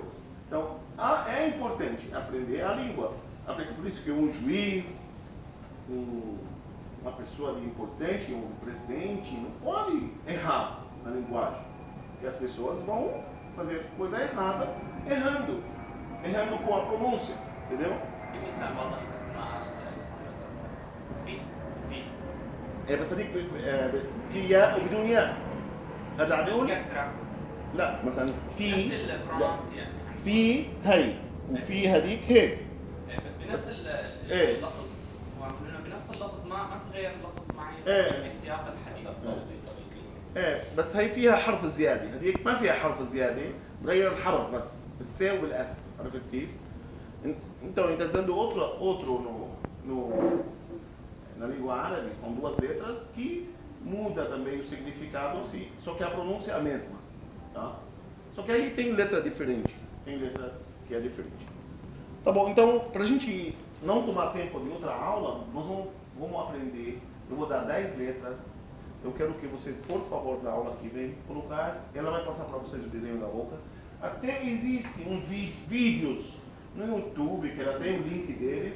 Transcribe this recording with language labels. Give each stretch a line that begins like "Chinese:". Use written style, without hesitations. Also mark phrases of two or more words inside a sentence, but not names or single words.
Portuguese: Então, é importante aprender a língua. Por isso que um juiz, uma pessoa importante, um presidente, não pode errar na linguagem. Porque as pessoas vão fazer coisa errada, errando com a pronúncia, entendeu?
Arabic: مثال واضح مع الاستعمال في بس هذيك في ياء وبدون ياء. هذا عدول؟ كسرة لا مثلا نفس في البرونانس يعني في هي وفي هذيك هيك. بس بنفس إيه. اللفظ وعملنا بنفس اللفظ ما تغير اللفظ معي إيه. في سياق الحديث بس هي فيها حرف زياده، هذيك ما فيها حرف زياده، تغير الحرف بس بالسي وبالاس، عرفت كيف؟
Portuguese: Então, está dizendo outro na língua árabe, são duas letras que muda também o significado, só que a pronúncia é a mesma, tá? Só que aí tem letra diferente, tem letra que é diferente. Tá bom, então, para a gente não tomar tempo de outra aula, nós vamos aprender, eu vou dar 10 letras, eu quero que vocês, por favor, na aula que vem, colocar, ela vai passar para vocês o desenho da boca, até existe vídeos no YouTube, que ela tem o link deles.